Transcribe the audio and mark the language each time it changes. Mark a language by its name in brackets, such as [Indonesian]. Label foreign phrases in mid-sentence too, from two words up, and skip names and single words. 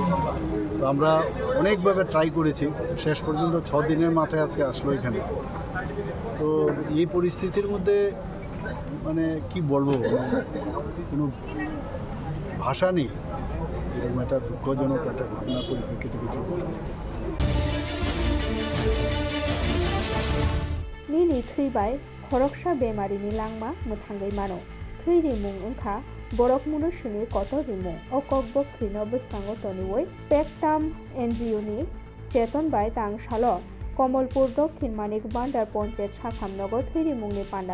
[Bangla] তো আমরা অনেকভাবে ট্রাই করেছি, শেষ পর্যন্ত 6 দিনের মাথায় আজকে আসলো এখানে। তো এই পরিস্থিতির মধ্যে মানে কি বলবো, কোনো ভাষা নেই। এরকম একটা দুঃখজনক একটা ঘটনার পরিপ্রেক্ষিতে কিছু [Kok Borok] Nini थैबाय खरकसा बेमारिनि लांमा मोथाङै मानो थै रिमुं ओंखा बरक मुनो सुनि कत रिमुं अकक बख्रिनो बस्ताङो तनिवै पेकटाम NGO नि चेतन बाय तां सालो कमलपुर दक्षिण मानिक बान्दार पन्चायत साखामनगर थै रिमुंनि पान्डा